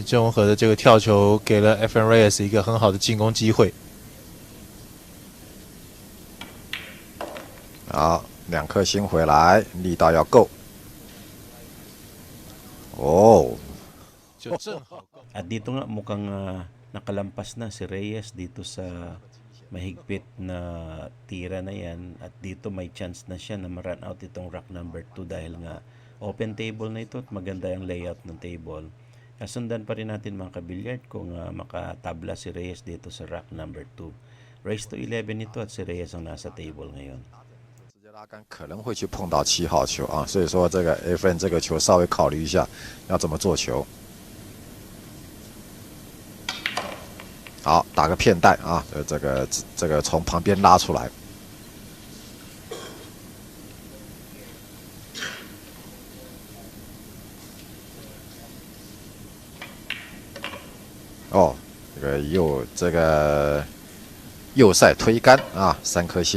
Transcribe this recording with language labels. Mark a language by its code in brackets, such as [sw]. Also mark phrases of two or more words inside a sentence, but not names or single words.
[zh] 郑文和的这个跳球给了 Efren Reyes 一个很好的进攻机会。好，2颗星回来，力道要够。哦，就正好够。 [tl] At dito nga mukhang nakalampas na si Reyes dito sa mahigpit na tira na yan. At dito may chance na siya na ma- [en] run out [tl] itong [en] rack number 2 [tl] dahil nga [en] open table [tl] na ito at maganda yung layout ng table. Kasundan pa rin natin mga kabilyard kung makatabla si Reyes dito sa [en] rack number 2. Race to 11 [tl] ito at si Reyes ang nasa table ngayon. [zh] 拉杆可能会去碰到7号球啊，所以说这个 Efren 这个球稍微考虑一下要怎么做球。好，打个片带啊，这个从旁边拉出来。哦，这个右塞推杆啊，3颗星。